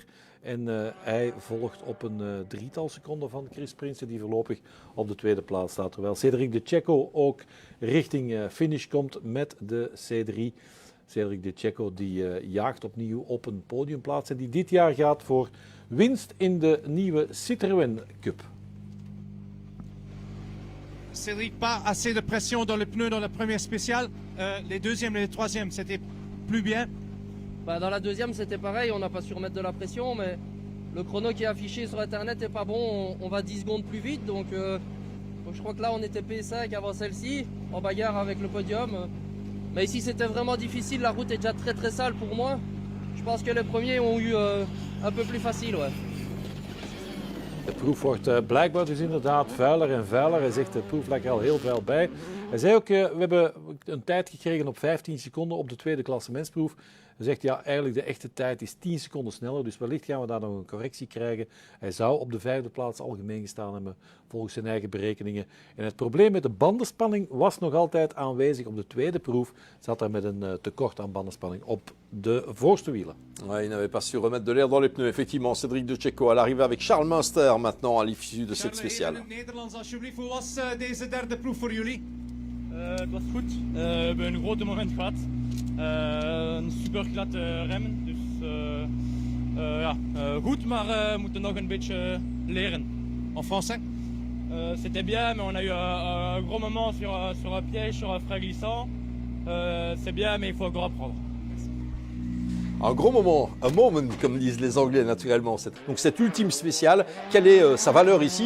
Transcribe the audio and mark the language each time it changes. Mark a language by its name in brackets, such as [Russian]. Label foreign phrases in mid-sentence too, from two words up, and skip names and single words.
[Dutch] En hij volgt op een drietal seconden van Chris Prinsen, die voorlopig op de tweede plaats staat. Terwijl Cédric De Cecco ook richting finish komt met de C3. Cédric De Cecco die jaagt opnieuw op een podiumplaats en die dit jaar gaat voor winst in de nieuwe Citroën Cup. [French] Cédric, pas assez de pression dans le pneu dans la première spéciale. Les deuxièmes et les troisièmes, c'était plus bien. Bah, dans la deuxième, c'était pareil, on n'a pas su remettre de la pression, mais le chrono qui est affiché sur Internet n'est pas bon, on va 10 secondes plus vite, donc je crois que là on était P5 avant celle-ci, en bagarre avec le podium. Mais ici c'était vraiment difficile, la route est déjà très très sale pour moi. Je pense que les premiers ont eu un peu plus facile. Ouais. [Dutch] De proef wordt blijkbaar dus inderdaad vuiler en vuiler. Hij zegt de proef lijkt er al heel vuil bij. Hij zei ook, we hebben een tijd gekregen op 15 seconden op de tweede klassementsproef. Hij zegt, ja, eigenlijk de echte tijd is 10 seconden sneller, dus wellicht gaan we daar nog een correctie krijgen. Hij zou op de vijfde plaats algemeen gestaan hebben, volgens zijn eigen berekeningen. En het probleem met de bandenspanning was nog altijd aanwezig. Op de tweede proef zat er met een tekort aan bandenspanning op de voorste wielen. [French] Ouais, il n'avait pas su remettre de l'air dans les pneus. Effectivement, Cédric De Cecco à l'arrivée avec Charles Münster maintenant à l'issue de cette spéciale. [Dutch] In het Nederlands alsjeblieft, hoe was deze derde proef voor jullie? Het was goed. We hebben een grote moment gehad. Een super glatte remmen. Dus goed, maar we moeten nog een beetje leren. [French] En français? C'était bien, mais on a eu un gros moment sur un piège, sur un frein glissant. C'est bien, mais il faut encore apprendre. Un gros moment, un moment, comme disent les Anglais naturellement. Donc cette ultime spéciale, quelle est sa valeur ici?